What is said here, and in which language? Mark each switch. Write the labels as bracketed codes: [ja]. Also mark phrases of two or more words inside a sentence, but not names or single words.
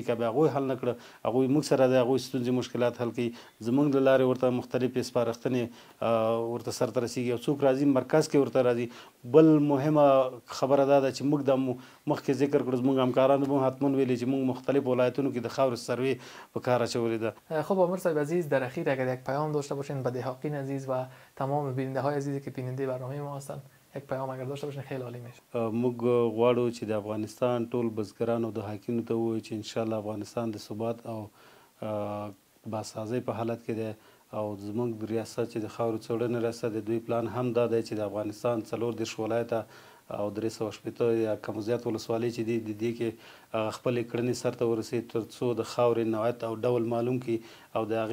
[ps] که بیا هغوی حل نه کړه، هغوی موږ سره د هغوی ستونزې مشکلات حل کوي. زموږ له لارې ورته مختلفې سپارښتنې ورته سرته رسېږي. یو څوک راځي مرکز کې ورته راځي. بل مهمه خبره دا ده چې موږ د مخکې ذکر کړو، زموږ همکارانو به حتما ویلي چې موږ مختلف ولایتونو کې د خاورې سروې په کار اچولې ده. [fa] خب عامر صاحب عزیز، در اخیر اگر یک پیام داشته باشین به دهقان عزیز و تمام بیننده های عزیزی که بیننده برنامه ما هستن، یک پیام اگر داشته باشین خیلی عالی میشه. [ps] موږ غواړو چې د افغانستان ټول بزګرانو د حاکینو ته ووایو چې انشاءالله افغانستان د ثبات او باسازۍ په حالت کې دی. او زموږ ریاست چې د خاورې څېړنې ریاست د دوی پلان هم دا دی چې د افغانستان 34 ولایته او 380 یا کم زیات ولسوالۍ چې دي د دې کې خپلې کړنې سرته ورسېد تر څو د خاورې نوعیت او ډول معلوم کړي او د